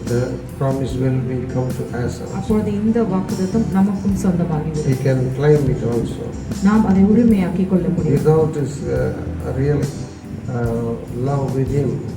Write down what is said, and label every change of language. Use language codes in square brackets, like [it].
[en] The promise will be come to us. [ta] அப்பொழுது இந்த வாக்குத்தத்தம் நமக்கும் சொந்தமாகிவிடும். [en] We can claim it also. [ta] நாம் அதை உரிமையாக்கிக் கொள்ள முடியும். [en] Without His real love with Him,